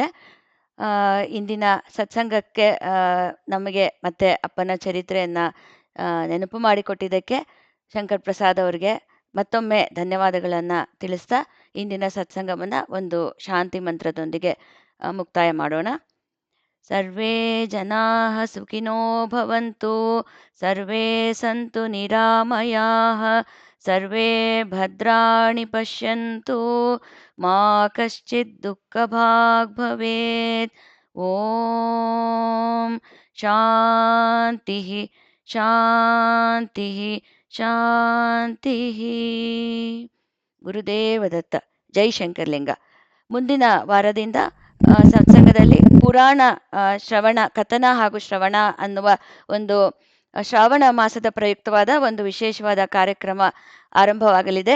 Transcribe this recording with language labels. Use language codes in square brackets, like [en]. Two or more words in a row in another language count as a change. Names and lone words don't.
[kn] ಇಂದಿನ ಸತ್ಸಂಗಕ್ಕೆ ನಮಗೆ ಮತ್ತೆ ಅಪ್ಪನ ಚರಿತ್ರೆಯನ್ನ ನೆನಪು ಮಾಡಿಕೊಟ್ಟಿದ್ದಕ್ಕೆ ಶಂಕರ್ ಪ್ರಸಾದ್ ಅವರಿಗೆ ಮತ್ತೊಮ್ಮೆ ಧನ್ಯವಾದಗಳನ್ನ ತಿಳಿಸ್ತಾ ಇಂದಿನ ಸತ್ಸಂಗವನ್ನ ಒಂದು ಶಾಂತಿ ಮಂತ್ರದೊಂದಿಗೆ ಮುಕ್ತಾಯ ಮಾಡೋಣ. [sa] ಸರ್ವೇ ಜನಾಃ ಸುಖಿನೋ ಭವಂತು, ಸರ್ವೇ ಸಂತು ನಿರಾಮಯಾಃ, ಸರ್ವೇ ಭದ್ರಾಣಿ ಪಶ್ಯಂತು, ಮಾ ಕಶ್ಚಿತ್ ದುಃಖಭಾಗ್ ಭವೇತ್. ಓಂ ಶಾಂತಿ ಶಾಂತಿ ಶಾಂತಿ. [kn] ಗುರುದೇವ ದತ್ತ. ಜೈ ಶಂಕರ್ಲಿಂಗ. ಮುಂದಿನ ವಾರದಿಂದ ಸತ್ಸಂಗದಲ್ಲಿ ಪುರಾಣ ಶ್ರವಣ ಕಥನ ಹಾಗೂ ಶ್ರವಣ ಅನ್ನುವ ಒಂದು ಶ್ರಾವಣ ಮಾಸದ ಪ್ರಯುಕ್ತವಾದ ಒಂದು ವಿಶೇಷವಾದ ಕಾರ್ಯಕ್ರಮ ಆರಂಭವಾಗಲಿದೆ.